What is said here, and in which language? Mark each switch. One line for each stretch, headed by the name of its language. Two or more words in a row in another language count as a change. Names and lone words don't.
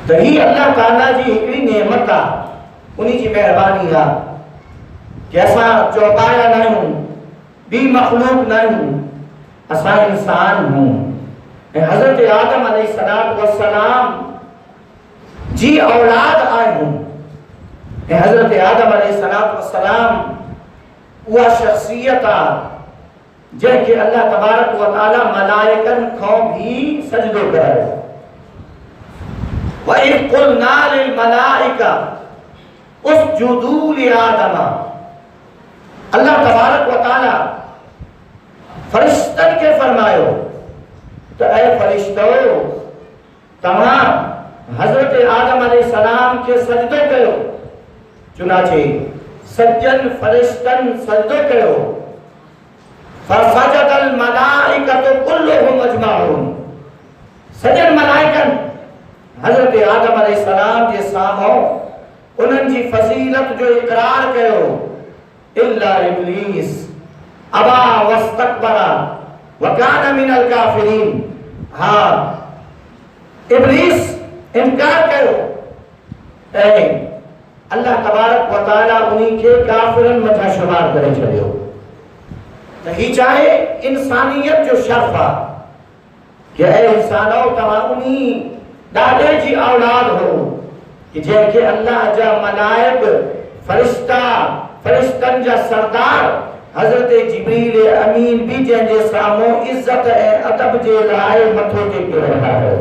Sindhi: त ही अल्लाह ताला जी हिकिड़ी नेमत आहे, उन्ही जी महिरबानी आहे कि असां चौपाया न आहियूं, ॿी मख़लूक न आहियूं, असां इंसान हूं। ऐं हज़रत आदम
Arabic: عليه الصلاة والسلام
Sindhi: जी औलाद आहियूं। ऐं हज़रत आदम
Arabic: عليه الصلاة والسلام
Sindhi: उहा शख़्सियत आहे जंहिंखे अल्लाह
Arabic: تبارك وتعالى
Sindhi: मलाइकनि खां भी सजदो करायो।
Arabic: و إذ قلنا للملائكة اسجدوا لآدم,
Sindhi: अल्लाह
Arabic: تبارك وتعالى
Sindhi: फरिश्तनि खे फरमायो त ऐ फरिश्तो तव्हां हज़रत आदम अलैहिस्सलाम के सजदो कयो। चुनाचे सज्जन फरिश्तन सजदो कयो।
Arabic: فسجد الملائكة كلهم أجمعون,
Sindhi: सजन मलाइकन हज़रत आदम अलैहिस्सलाम जे साम्हूं उन्हनि जी फज़ीलत जो इक़रार कयो।
Arabic: إلا إبليس أبى واستكبر وكان من الكافرين,
Sindhi: हाँ इब्लीस इनकार कयो ऐं अल्लाह
Arabic: تبارك وتعالى
Sindhi: उन्हीं खे काफिरन मथां शुमार करे छॾियो। त ही चाहे इंसानियत जो शर्फ आहे कि ऐ इंसानो तव्हां उन्हीं ॾाॾे जी औलाद हो कि जंहिंखे अल्लाह जा मलाइक फरिश्ता फरिश्तनि जा सरदार हज़रत जिब्रील अमीन भी जंहिंजे साम्हूं इज़्ज़त ऐं अदब जे लाइ मथो टेके रहिया आहियो।